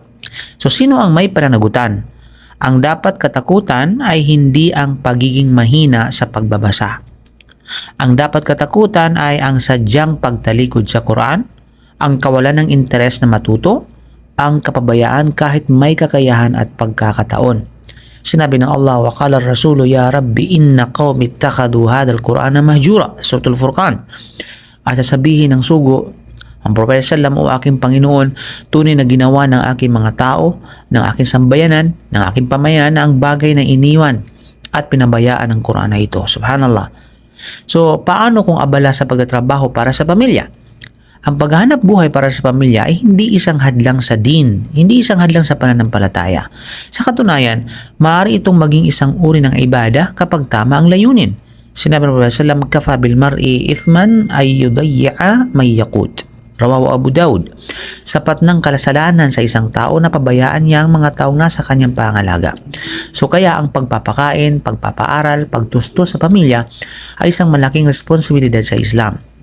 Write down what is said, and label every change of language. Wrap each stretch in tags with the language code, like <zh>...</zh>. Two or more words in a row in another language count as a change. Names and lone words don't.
<tl>So, sino ang may pananagutan? Ang dapat katakutan ay hindi ang pagiging mahina sa pagbabasa. Ang dapat katakutan ay ang sadyang pagtalikod sa Quran, ang kawalan ng interes na matuto, ang kapabayaan kahit may kakayahan at pagkakataon. Sinabi ng Allah,</tl> <ar>وقال الرسول يا رب إن قومي اتخذوا هذا القرآن مهجورا, suratul Furqan.</ar> <tl>At sasabihin ng sugo, ang Propeta sallam, o aking Panginoon, tunay na ginawa ng aking mga tao, ng aking sambayanan, ng aking pamayanan na ang bagay na iniwan at pinabayaan ng Quran na ito. Subhanallah. So, paano kung abala sa pagtatrabaho para sa pamilya? Ang paghahanap buhay para sa pamilya ay hindi isang hadlang sa din, hindi isang hadlang sa pananampalataya. Sa katunayan, maaari itong maging isang uri ng ibada kapag tama ang layunin. Sinabi ng Propeta sallam,</tl> <ar>كفى بالمرء إثما أن يضيع من يقوت. رواه أبو داود.</ar> <tl>Sapat ng kasalanan sa isang tao na pabayaan niya ang mga taong nasa kanyang pangalaga. So kaya ang pagpapakain, pagpapaaral, pagtustos sa pamilya ay isang malaking responsibilidad sa Islam.</tl>